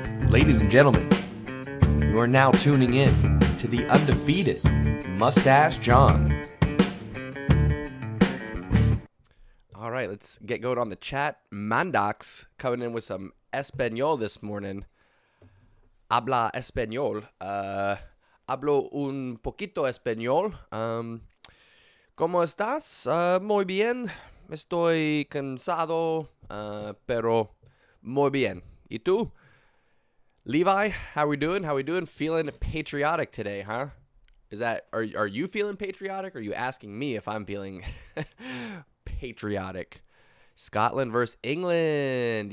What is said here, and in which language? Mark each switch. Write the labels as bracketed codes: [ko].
[en] Ladies and gentlemen, you are now tuning in to the undefeated Mustache John. All right, let's get going on the chat. Mandox coming in with some Espanol this morning. [es] Habla Espanol. Hablo un poquito español. ¿Cómo estás? Muy bien. Estoy cansado, pero muy bien. ¿Y tú? [en] Levi, how we doing? How we doing? Feeling patriotic today, huh? Are you feeling patriotic? Or are you asking me if I'm feeling patriotic? Scotland versus England.